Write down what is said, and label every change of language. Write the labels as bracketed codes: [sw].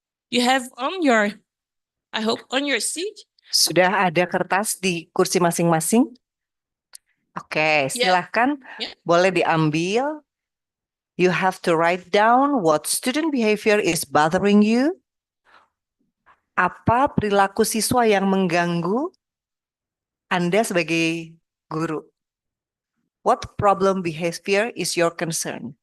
[en] You have on your, I hope, on your seat. [id] Sudah ada kertas di kursi masing-masing? Oke, silahkan. Boleh diambil. [en] You have to write down what student behavior is bothering you. [id] Apa perilaku siswa yang mengganggu Anda sebagai guru? [en] What problem behavior is your concern?